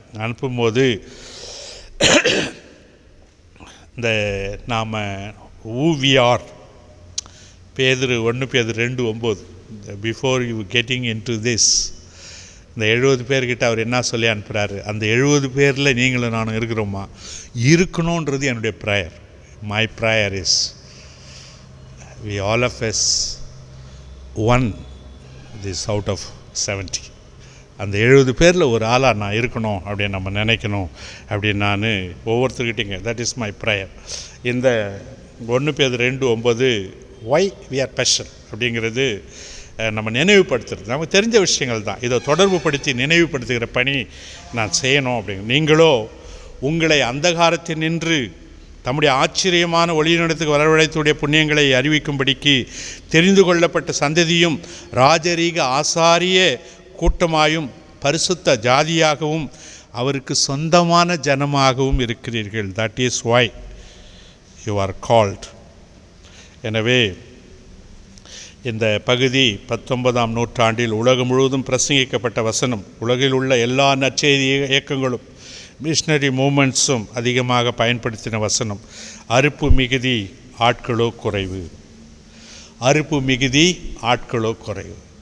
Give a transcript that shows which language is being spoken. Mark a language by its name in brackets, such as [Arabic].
[Tamil] அனுப்பும்போது இந்த நாம் ஊவிஆர் பேதுரு 1 பேதுரு 2:9, [English] before you getting in to this, [Tamil] இந்த 70 பேர்கிட்ட அவர் என்ன சொல்லி அனுப்புகிறாரு? அந்த 70 பேரில் நீங்களும் நானும் இருக்கிறோமா? இருக்கணுன்றது என்னுடைய prayer. [English] My prayer is we all of us one this out of 70. [Tamil] அந்த 70 பேரில் ஒரு ஆளாக நான் இருக்கணும் அப்படின்னு நம்ம நினைக்கணும் அப்படின்னு நான் ஒவ்வொருத்தர்கிட்டைங்க, [English] That is my prayer. [Tamil] இந்த 1 பேதுரு 2:9 [English] why we are special [Tamil] அப்படிங்கிறது நம்ம நினைவுபடுத்துறது, நமக்கு தெரிஞ்ச விஷயங்கள் தான். இதை தொடர்பு படுத்தி நினைவுபடுத்துகிற பணி நான் செய்யணும் அப்படிங்க. நீங்களோ உங்களை அந்தகாரத்தில் நின்று தம்முடைய ஆச்சரியமான ஒளியினிடத்துக்கு வரவழைத்துடைய புண்ணியங்களை அறிவிக்கும்படிக்கு தெரிந்து கொள்ளப்பட்ட சந்ததியும் ராஜரீக ஆசாரிய கூட்டமாயும் பரிசுத்த ஜாதியாகவும் அவருக்கு சொந்தமான ஜனமாகவும் இருக்கிறீர்கள். [English] That is why you are called. [Tamil] எனவே இந்த பகுதி 19ஆம் நூற்றாண்டில் உலகம் முழுவதும் பிரசங்கிக்கப்பட்ட வசனம். உலகில் உள்ள எல்லா நற்செய்தி இயக்கங்களும் மிஷனரி மூமெண்ட்ஸும் அதிகமாக பயன்படுத்தின வசனம். அறுப்பு மிகுதி ஆட்களோ குறைவு, அறுப்பு மிகுதி ஆட்களோ குறைவு.